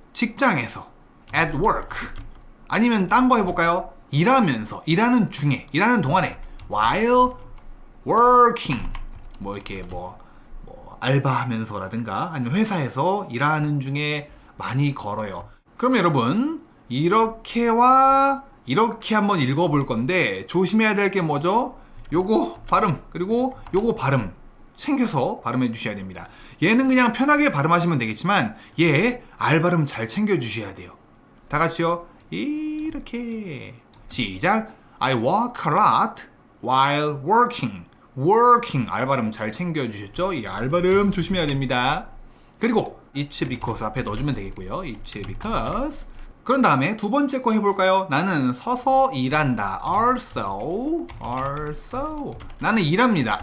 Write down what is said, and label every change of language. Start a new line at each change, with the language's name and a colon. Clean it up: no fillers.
Korean: 직장에서
English: at work.
Korean: 아니면 딴 거 해볼까요? 일하면서, 일하는 중에, 일하는 동안에
English: while working.
Korean: 뭐 이렇게 뭐 알바하면서라든가 아니면 회사에서 일하는 중에 많이 걸어요. 그럼 여러분 이렇게와 이렇게 한번 읽어볼 건데 조심해야 될 게 뭐죠? 요거 발음 그리고 요거 발음 챙겨서 발음해 주셔야 됩니다. 얘는 그냥 편하게 발음하시면 되겠지만 얘 알 발음 잘 챙겨 주셔야 돼요. 다 같이요. 이렇게 시작.
English: I walk a lot while working.
Korean: working 알 발음 잘 챙겨 주셨죠? 이 알 발음 조심해야 됩니다. 그리고
English: it's because
Korean: 앞에 넣어주면 되겠고요.
English: it's because.
Korean: 그런 다음에 두 번째 거 해볼까요? 나는 서서 일한다. also. 나는 일합니다.